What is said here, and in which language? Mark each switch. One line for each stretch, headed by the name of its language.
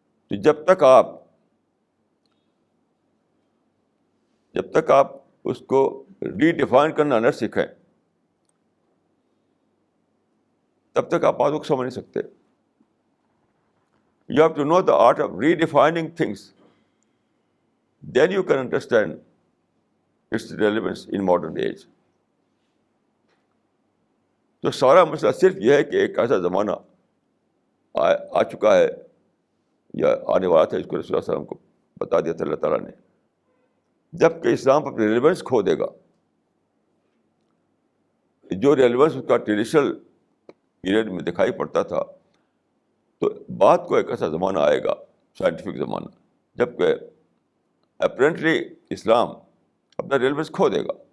Urdu: تو جب تک آپ اس کو ری ڈیفائن کرنا نہ سیکھیں, تب تک آپ باتوں کو سمجھ نہیں سکتے.
English: You have to know the art of redefining things. Then you can understand its relevance in modern age.
Urdu: تو سارا مسئلہ صرف یہ ہے کہ ایک ایسا زمانہ آ چکا ہے یا آنے والا تھا, اس کو رسول اللہ علیہ وسلم کو بتا دیا تھا اللہ تعالیٰ نے, جب کہ اسلام اپنی ریلیونس کھو دے گا. جو ریلیونس اس کا ٹریڈیشنل پیریڈ میں دکھائی پڑتا تھا, تو بعد کو ایک ایسا زمانہ آئے گا, سائنٹیفک زمانہ, جب کہ اپرنٹلی اسلام اپنا ریلیونس کھو دے گا.